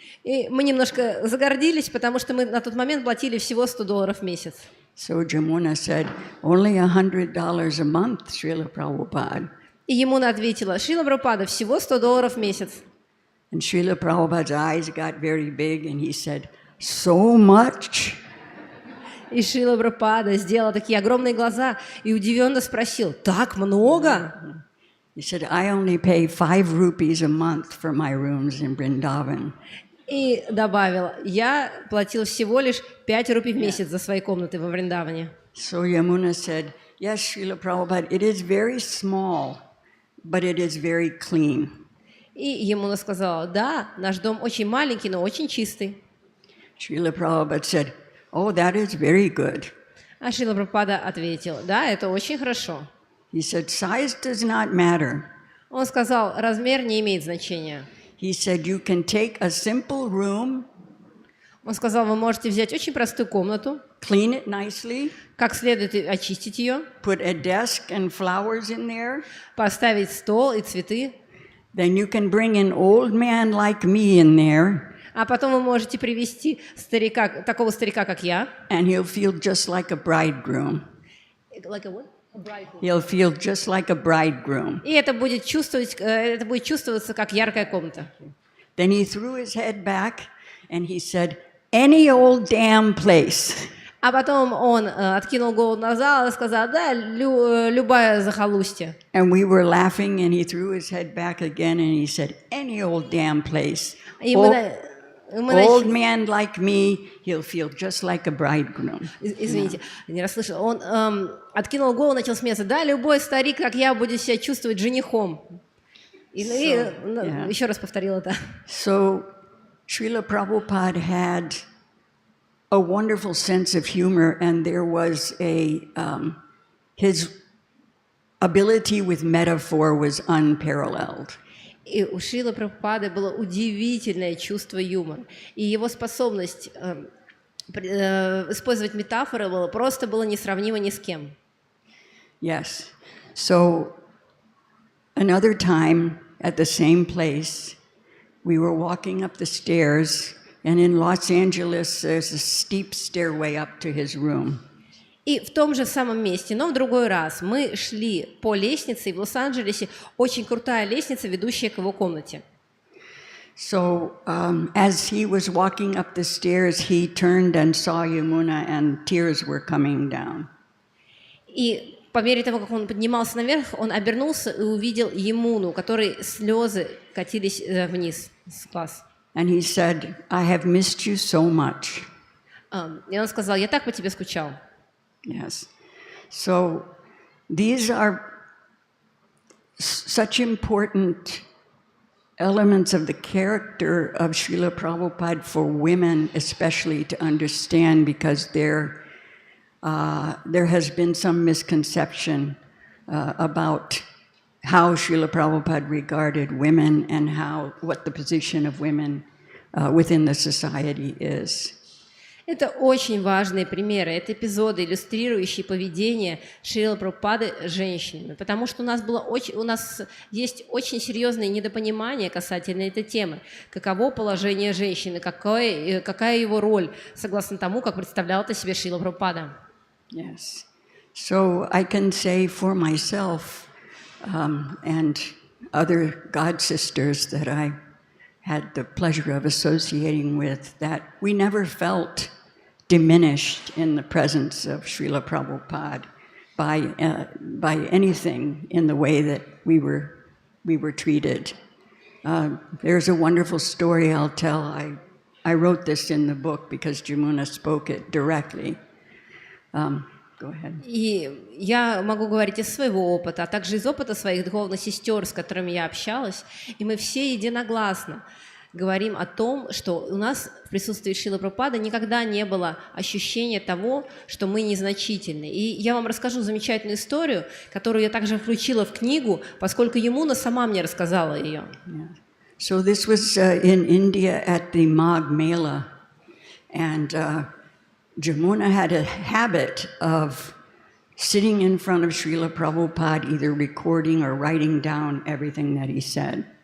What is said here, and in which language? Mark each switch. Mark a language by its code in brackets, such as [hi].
[ru] И мы немножко загордились, потому что мы на тот момент платили всего $100 в месяц. [en] So Jamuna said, "Only $100 a month, Srila Prabhupada." [ru] И Ямуна ответила: Шрила Прабхупада, всего $100 в месяц. [en] And Srila Prabhupada's eyes got very big and he said, "So much?" [ru] И Шрила Прабхупада сделал такие огромные глаза и удивенно спросил: так много? [en] He said, "I only pay 5 rupees a month for my rooms in Vrindavan." [ru] И добавил: я платил всего лишь 5 рупий в месяц за свои комнаты во Вриндаване. [en] So Yamuna said, "Yes, Srila Prabhupada, it is very small, but it is very clean." [ru] И Ямуна сказала: да, наш дом очень маленький, но очень чистый. [en] Srila Prabhupada said, "Oh, that is very good." [ru] А Шрила Прабхупада ответил: да, это очень хорошо. [en] He said, "Size does not matter." [ru] Он сказал: размер не имеет значения. [en] He said, "You can take a simple room, [ru] Он сказал: вы можете взять очень простую комнату, [en] clean it nicely, [ru] как следует очистить ее, [en] put a desk and flowers in there. [ru] поставить стол и цветы, [en] Then you can bring an old man like me in there, [ru] а потом вы можете привести старика, такого старика, как я, [en] and he'll feel just like a bridegroom." Like a what? A bridegroom. He'll feel just like a bridegroom. [ru] И это будет чувствоваться как яркая комната. [en] Then he threw his head back and he said, "Any old damn place." [ru] А потом он откинул голову назад и сказал, да, любая захолустье. [en] And we were laughing, and he threw his head back again, and he said, "Any old damn place. [ru] И [en] Old man like me, he'll feel just like a bridegroom." [ru] Извините, не расслышала. Он откинул голову, начал смеяться. Да, любой старик, как я, будет себя чувствовать женихом. Еще раз повторил это. [en] So, Srila Prabhupada had a wonderful sense of humor, and there was his ability with metaphor was unparalleled. [ru] И у Шрилы Прабхупады было удивительное чувство юмора. И его способность использовать метафоры было несравнимо ни с кем. [en] Yes. So, another time at the same place, we were walking up the stairs, and in Los Angeles, there's a steep stairway up to his room. [ru] И в том же самом месте, но в другой раз, мы шли по лестнице, и в Лос-Анджелесе очень крутая лестница, ведущая к его комнате. [en] So, as he was walking up the stairs, he turned and saw Yamuna, and tears were coming down. [ru] И по мере того, как он поднимался наверх, он обернулся и увидел Ямуну, у которой слезы катились вниз с глаз. [en] And he said, "I have missed you so much." [ru] И он сказал, я так по тебе скучал. [en] Yes. So these are such important elements of the character of Srila Prabhupada for women, especially to understand, because there has been some misconception about how Srila Prabhupada regarded women and what the position of women within the society is. [ru] Это очень важные примеры, это эпизоды, иллюстрирующие поведение Шрилы Прабхупады с женщинами, потому что у нас есть очень серьезное недопонимание касательно этой темы. Каково положение женщины, какая его роль, согласно тому, как представлял это себе Шрила Прабхупада. [en] Yes. So I can say for myself and other God sisters that I had the pleasure of associating with, that we never felt diminished in the presence of Srila Prabhupada by anything in the way that we were treated. There's a wonderful story I'll tell. I wrote this in the book because Jamuna spoke it directly. Go ahead. [ru] И я могу говорить из своего опыта, а также из опыта своих духовных сестер, с которыми я общалась, и мы все единогласно говорим о том, что у нас в присутствии Шрилы Прабхупады никогда не было ощущения того, что мы незначительны. И я вам расскажу замечательную историю, которую я также включила в книгу, поскольку Ямуна сама мне рассказала ее. [en] Yeah. So this was in India at the Magh Mela, and Jamuna had a habit of sitting in front of Srila Prabhupada, either recording or writing down everything that he said.